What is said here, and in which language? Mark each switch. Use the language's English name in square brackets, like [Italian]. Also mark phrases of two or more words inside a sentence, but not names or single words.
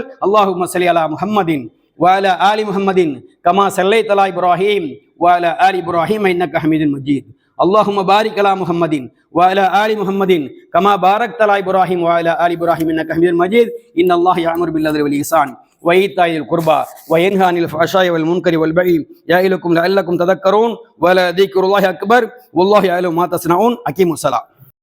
[Arabic] اللهم صل على محمد وعلى آل محمد كما صليت على إبراهيم وعلى آل إبراهيم إنك حميد مجيد. اللهم بارك على محمد وعلى آل محمد كما باركت على إبراهيم وعلى آل إبراهيم إنك حميد مجيد. إن الله يأمر بالعدل والإحسان وإيتاء القربى وينهى عن الفحشاء والمنكر والبغي يعظكم لعلكم تذكرون ولذكر الله أكبر والله يعلم ما تصنعون. أقيموا الصلاة.